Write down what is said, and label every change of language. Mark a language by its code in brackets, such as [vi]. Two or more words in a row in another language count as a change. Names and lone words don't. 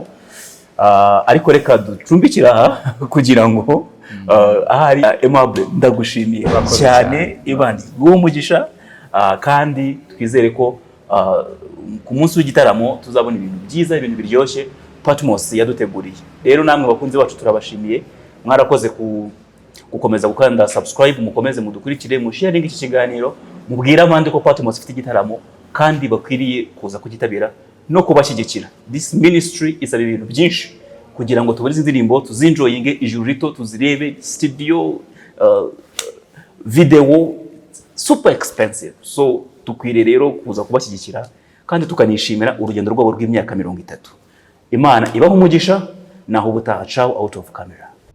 [rw] Ariko reka ducumbikira kugira ngo ahari Aimable, ndagushimiye cyane Imana umugisha, kandi twizere ko ku munsi w'igitaramo tuzabona ibintu byiza, ibintu biryoshye Patmos yaduteguriye. Rero namwe bakunzi bacu turabashimiye, mwarakoze gukomeza gukanda subscribe, mukomeze mudukurikire, mu sharing iki kiganiro, mubwira abandi ko Patmos ifite igitaramo kandi bakwiriye kuza kugitabira no kubashyigikira. [en] This ministry [rw] isaba ibintu byinshi kugira ngo tubone indirimbo tuzinjoyinge ijuru rito, tuzirebe studio, [en] video, super expensive. [rw] So tukwiriye rero kuza kubashyigikira kandi tukanishimira urugendo rwabo rw'imyaka 30. Imana ibaho umugisha, naho ubutaha. [en] Ciao out of camera.